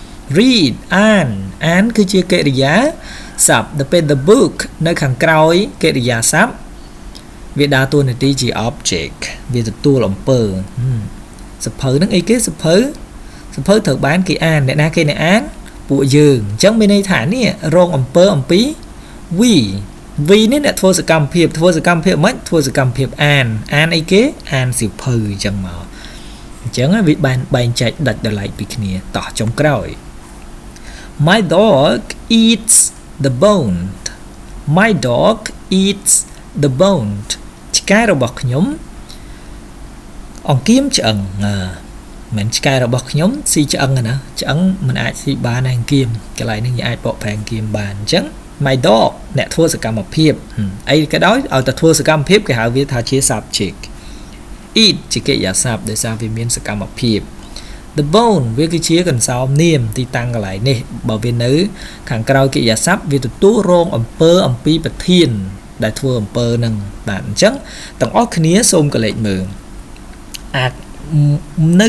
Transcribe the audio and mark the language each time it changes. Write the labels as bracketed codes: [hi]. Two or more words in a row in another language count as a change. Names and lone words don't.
[km] read អានគឺជាកិរិយាសព្ទដល់ពេល [en] the book [km] នៅខាងក្រោយកិរិយាសព្ទវាដើរតួនា ទីជា object វាទទួលអំពើសភៅហ្នឹងអីគេសភៅត្រូវបានគេអានអ្នកណាគេអ្នកអានពួកយើងអញ្ចឹងមានន័យថានេះរងអំពើអំពី we នេះអ្នកធ្វើសកម្មភាពមិនធ្វើសកម្មភាពអានអីគេអានសៀវភៅអញ្ចឹងមកអញ្ចឹងវាបានបែងចែកដាច់ដោយឡែកពីគ្នាតោះចុងក្រោយ [en] My dog eats the bone My dog eats the bone [km] ឆ្កែរបស់ខ្ញុំអង្កៀមឆ្អឹងមិនឆ្កែរបស់ខ្ញុំស៊ីឆ្អឹងណាឆ្អឹងមិនអាចស៊ីបានទេអង្កៀមកន្លែងនេះយើងអាចបកប្រែអង្កៀមបានអញ្ចឹង [en] My dog [km] អ្នកធ្វើសកម្មភាពអីក៏ដោយឲ្យតែធ្វើសកម្មភាពគេហៅវាថាជា subject eat ជាកិរិយាសព្ទដោយសារវា មានសកម្មភាព [en] the bone [km] វាគឺជាកន្សោមនាមទីតាំងកន្លែងនេះបើវានៅខាងក្រោយកិរិយាសព្ទវាទទួលរងអំពើអំពីប្រធានដែលធ្វើអំពើនឹងបាទអញ្ចឹងទាំងអស់គ្នាសូមកលេចមើលអាចនៅ